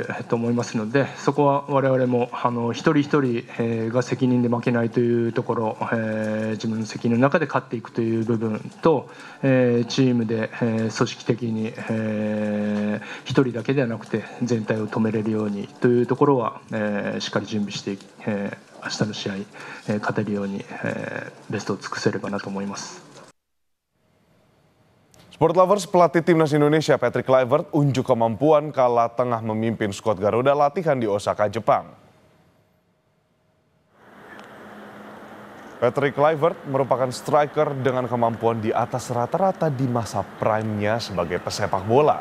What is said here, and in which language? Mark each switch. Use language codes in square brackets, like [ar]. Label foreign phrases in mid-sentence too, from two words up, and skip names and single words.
[ja] と思いますので、そこは我々も一人一人が責任で負けないというところ、自分の責任の中で勝っていくという部分と、チームで組織的に一人だけではなくて全体を止めれるようにというところはしっかり準備して明日の試合勝てるようにベストを尽くせればなと思います。 [id] Sport Lovers, pelatih timnas Indonesia Patrick Kluivert unjuk kemampuan kala tengah memimpin skuad Garuda latihan di Osaka, Jepang. Patrick Kluivert merupakan striker dengan kemampuan di atas rata-rata di masa prime-nya sebagai pesepak bola.